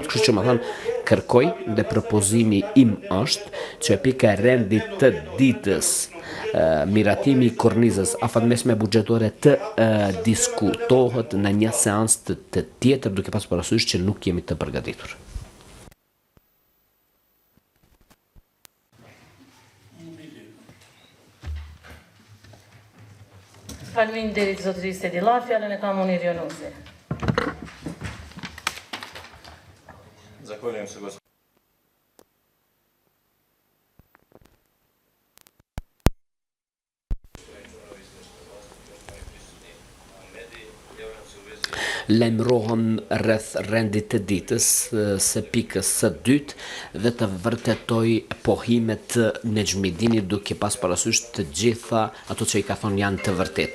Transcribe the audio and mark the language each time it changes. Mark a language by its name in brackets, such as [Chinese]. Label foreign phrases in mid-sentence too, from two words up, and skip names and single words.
[Albanian] Kështu që më thonë, kërkoj dhe propozimi im është që pika e rendit të ditës miratimi i kornizës afatmesme buxhetore të diskutohet në një seancë të tjetër, duke pas parasysh që nuk jemi të përgatitur. Faleminderit zotërisë Sedila, fjalën e ka Munir Jonusi. [Bosnian] Zahvaljujem se gospodine. [Albanian] Lajmërohem rreth rendit të ditës së pikës së dytë dhe të vërtetoj pohimet e Nexhmidinit duke pas parasysh të gjitha ato që i ka thonë janë të vërteta.